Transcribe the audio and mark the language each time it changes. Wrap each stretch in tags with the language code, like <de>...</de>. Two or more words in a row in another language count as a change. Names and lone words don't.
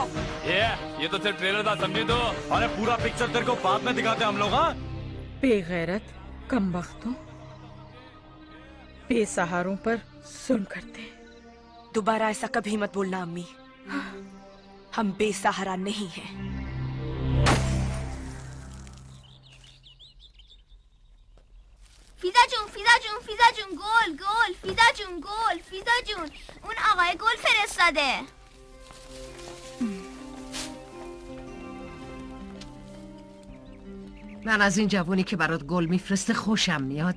<hi>ये तो सिर्फ ट्रेलर था, समझी तो? अरे पूरा पिक्चर तेरे को बाद में दिखाते हम लोग। हाँ बेगैरत कमबख्तों बेसहारों पर जुल्म करते। दोबारा ऐसा कभी मत बोलना अम्मी, हम बेसहारा नहीं हैं।</hi> <fa>فیزا جون گل فیزا جون اون آقای گل فرستاده. من از این جوونی که برات گل میفرسته خوشم میاد.</fa>